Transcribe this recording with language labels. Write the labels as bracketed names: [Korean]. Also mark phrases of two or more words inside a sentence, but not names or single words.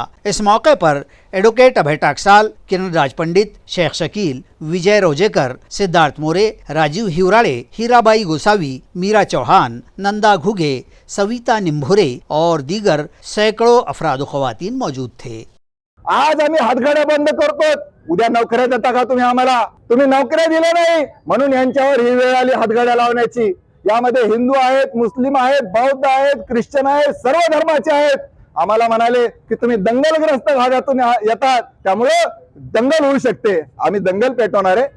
[Urdu] اس موقع پر ایڈوکیٹ ابھے ٹاکسال، کرن راج پنڈت، شیخ شکیل، وجے روجیکر، سدھارتھ مورے، راجیو ہیوراڑے، ہیرا بائی گوساوی، میرا چوہان، نندا گھوگے، سویتا نمبھورے اور دیگر سینکڑوں افراد و خواتین موجود تھے۔ [Marathi] आज आम्ही हातगाड्या बंद करतो, उद्या नोकऱ्या देता का तुम्ही आम्हाला? तुम्ही नोकऱ्या दिल्या नाही म्हणून यांच्यावर ही वेळ आली हातगाड्या लावण्याची। यामध्ये हिंदू आहेत, मुस्लिम आहेत, बौद्ध आहेत, ख्रिश्चन आहेत, सर्व धर्माचे आहेत। आम्हाला म्हणाले की तुम्ही दंगलग्रस्त भागातून येतात, त्यामुळे दंगल होऊ शकते, आम्ही दंगल पेटवणार आहे।